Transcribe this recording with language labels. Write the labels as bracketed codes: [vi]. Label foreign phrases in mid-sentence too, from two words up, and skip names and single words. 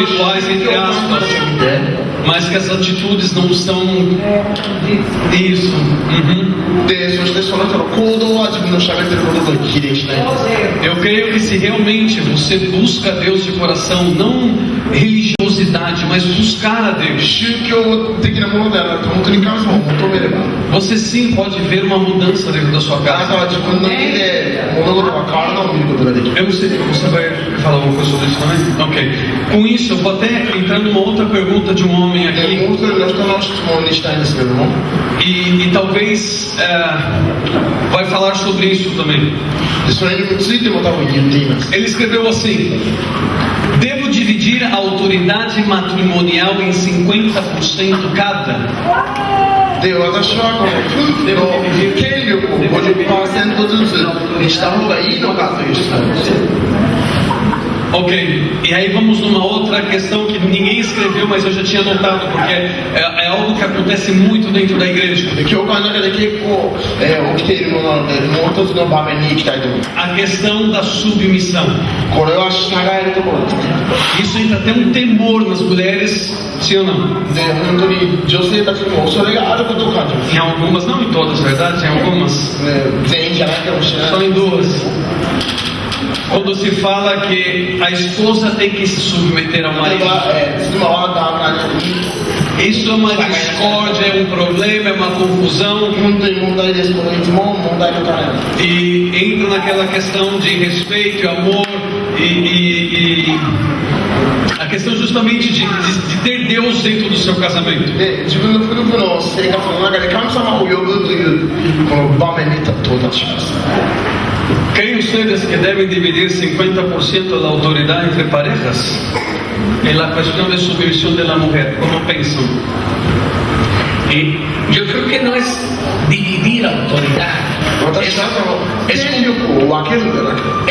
[pt] espirituais entre aspas, [ja] 見て、 [pt] mas que as atitudes não são isso. Uhum. [ja] で、そしてその人の行動は自分の喋ってることと比例しないんです。 [pt] Eu creio que se realmente você busca Deus de coração, não religiosidade, mas buscar a Deus, [ja] 宗教的なものではなく本当に神様を求めれば、 [pt] você sim pode ver uma mudança dentro da sua [ja] あなた [pt] casa. [ja] は自分の家で物事が変わるのを見ることができる。 [pt] Eu não sei se você vai falar alguma coisa sobre isso também? Ok. Com isso, eu vou até entrar numa outra pergunta de um homem [ja] で、 [pt] aqui, [ja] もう一人の人の質問にしたいんですけれども、 [pt] e talvez vai falar sobre isso também. [ja] でそれについても多分言っています。 [pt] Ele escreveu assim: devo dividir a autoridade matrimonial em 50% cada? [ja] で、私はこの夫婦の権力を 50% ずつにした方がいいのかという質問です。 [pt] Ok, e aí vamos numa outra questão que ninguém escreveu, mas eu já tinha notado, porque é algo que acontece muito dentro da igreja. [ja] で、教会の中で結構、起きているものなので、もう一つの場面に行きたいと思います。 [pt] A questão da submissão. [ja] これは従えるところですね。 [pt] Isso entra até um temor nas mulheres, sim ou não? で、本当に女性たちにも恐れがあることを感じます。 Em algumas, não em todas, verdade? Em algumas, [ja] ね、全員じゃないかもしれない。 [pt] só em duas. Quando se fala que a esposa tem que se submeter ao [ja] 例え [pt] marido. [ja] ば、妻は旦那に [pt] Isso é uma discórdia, é um problema, é uma confusão. [ja] 本当に問題です。これいつも問題の種なんです。 [pt] E entra naquela questão de respeito e amor e a questão justamente de ter Deus dentro do seu casamento. [ja] で、自分の夫婦の生活の中で神様を呼ぶというこの場面に到達します。 [es] ¿Creen ustedes que deben dividir 50% de la autoridad entre parejas? En la cuestión de submisión de la mujer, ¿cómo piensan? Y yo creo que no es dividir autoridad, [ja] 私はその権力を分けるんじゃなくて、